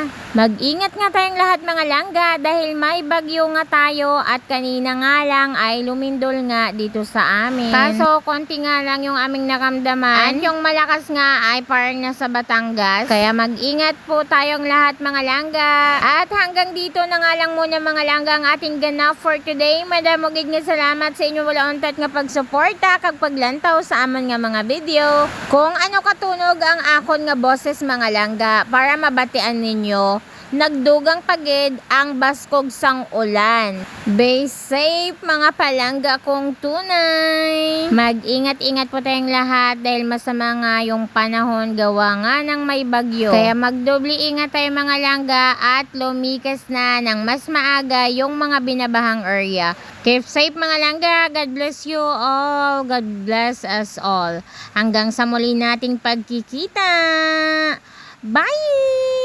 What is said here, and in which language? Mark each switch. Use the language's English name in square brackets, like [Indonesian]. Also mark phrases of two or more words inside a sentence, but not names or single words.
[Filipino] Mag-ingat nga tayong lahat mga langga dahil may bagyo nga tayo at kanina nga lang ay lumindol nga dito sa amin. Kaso konti nga lang yung aming naramdaman at yung malakas nga ay parang nasa Batangas. Kaya mag-ingat po tayong lahat mga langga. At hanggang dito na nga lang muna mga langga ang ating ganap [English] for today. [Hiligaynon] Madamogid nga salamat sa inyo wala untat nga pagsuporta kag paglantaw sa amon nga mga video. Kung ano katunog ang akon nga boses mga langga para mabatian ninyo, nagdugang pagid ang baskog sang ulan. [English] Be safe [Hiligaynon] mga palangga kong tunay. [Filipino] Mag-ingat-ingat po tayong lahat dahil masama nga yung panahon gawa nga ng may bagyo. Kaya magdobli ingat tayo mga langga at lumikas na ng mas maaga yung mga binabahang area. [English] Keep safe [Filipino] mga langga. [English] God bless you all. God bless us all. [Filipino] Hanggang sa muli nating pagkikita. Bye!